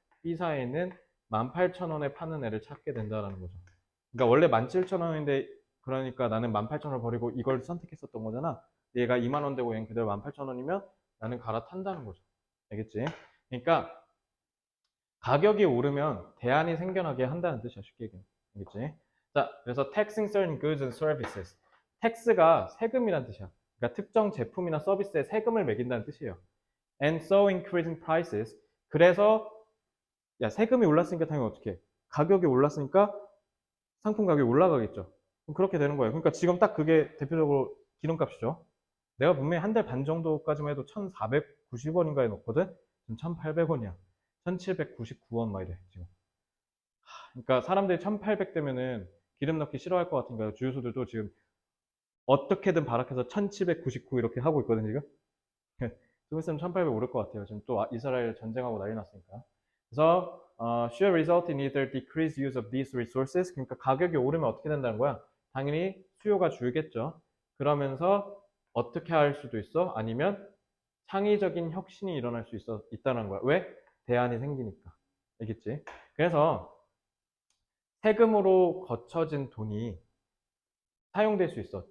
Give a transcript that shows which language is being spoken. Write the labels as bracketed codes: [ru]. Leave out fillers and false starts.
[ko] B사에 있는 18,000원에 파는 애를 찾게 된다는 거죠. 그러니까 원래 17,000원인데 그러니까 나는 18,000원을 버리고 이걸 선택했었던 거잖아. 얘가 2만 원 되고 얘는 그대로 18,000원이면 나는 갈아탄다는 거죠. 알겠지? 그러니까 가격이 오르면 대안이 생겨나게 한다는 뜻이야. 쉽게 얘기하면. 알겠지? 자, 그래서 [en] taxing certain goods and services. [ko] tax가 세금이란 뜻이야. 그러니까 특정 제품이나 서비스에 세금을 매긴다는 뜻이에요. [en] And so increasing prices. [ko] 그래서 야, 세금이 올랐으니까 당연히 어떻게 해? 가격이 올랐으니까 상품 가격이 올라가겠죠. 그럼 그렇게 되는 거예요. 그러니까 지금 딱 그게 대표적으로 기름값이죠. 내가 분명히 한 달 반 정도까지만 해도 1,490원인가에 넣거든? 지금 1,800원이야. 1,799원 막 이래, 지금. 그러니까 사람들이 1,800 되면은 기름 넣기 싫어할 것 같으니까 주유소들도 지금 어떻게든 발악해서 1,799 이렇게 하고 있거든, 지금. 좀 있으면 1,800 오를 것 같아요. 지금 또 이스라엘 전쟁하고 난리 났으니까. 그래서 [en] should result in either decreased use of these resources. [ko] 그러니까 가격이 오르면 어떻게 된다는 거야? 당연히 수요가 줄겠죠. 그러면서 어떻게 할 수도 있어? 아니면 창의적인 혁신이 일어날 수 있다는 거야. 왜? 대안이 생기니까. 알겠지? 그래서 세금으로 거쳐진 돈이 사용될 수 있어.